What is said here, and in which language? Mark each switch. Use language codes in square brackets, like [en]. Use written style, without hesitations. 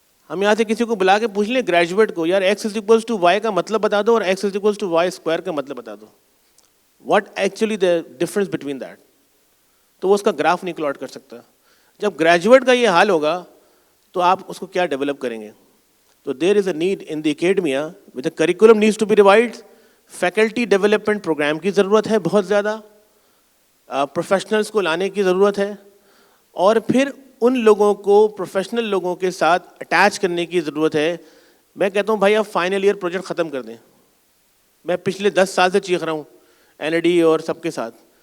[ur] ہم یہاں سے کسی کو بلا کے پوچھ لیں گریجویٹ کو, یار x=y کا مطلب بتا دو اور x=y² کا مطلب بتا دو, [en] what actually the difference between that, [ur] تو وہ اس کا گراف نہیں پلاٹ کر سکتا. جب گریجویٹ کا یہ حال ہوگا تو آپ اس کو کیا ڈیولپ کریں گے. [en] تو there is a need in the academia with the curriculum needs to be revised. [ur] Faculty development programme کی ضرورت ہے بہت زیادہ, پروفیشنلس کو لانے کی ضرورت ہے, اور پھر ان لوگوں کو پروفیشنل لوگوں کے ساتھ اٹیچ کرنے کی ضرورت ہے. میں کہتا ہوں بھائی آپ فائنل ایئر پروجیکٹ ختم کر دیں. میں پچھلے 10 سال سے چیخ رہا ہوں NID اور سب کے ساتھ.